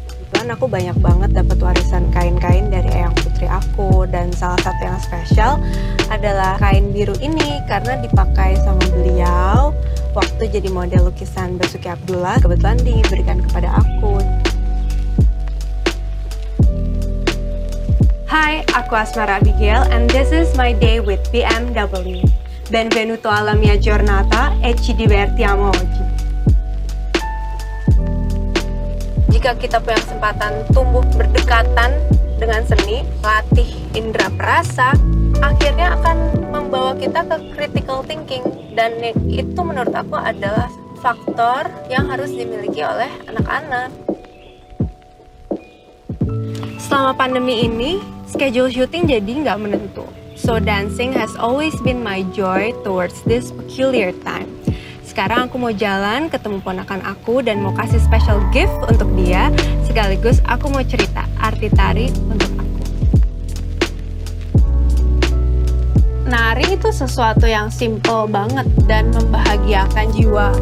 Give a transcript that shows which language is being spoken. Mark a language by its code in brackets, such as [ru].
[id] Kebetulan aku banyak banget dapat warisan kain-kain dari eyang putri aku, dan salah satu yang spesial adalah kain biru ini karena dipakai sama beliau waktu jadi model lukisan Basuki Abdullah, kebetulan diberikan kepada aku. Hai, aku [en] Asmara Abigail and this is my day with BMW. [it] Benvenuto alla mia giornata e ci divertiamo oggi. [id] Jika kita punya kesempatan tumbuh berdekatan dengan seni, latih indera perasa, akhirnya akan membawa kita ke critical thinking, dan itu menurut aku adalah faktor yang harus dimiliki oleh anak-anak. Selama pandemi ini, schedule syuting jadi nggak menentu. [en] So dancing has always been my joy towards this peculiar time. [id] Sekarang aku mau jalan ketemu ponakan aku dan mau kasih special gift untuk dia, sekaligus aku mau cerita arti tari untuk aku. Nari driving itu sesuatu yang simple banget dan membahagiakan jiwa.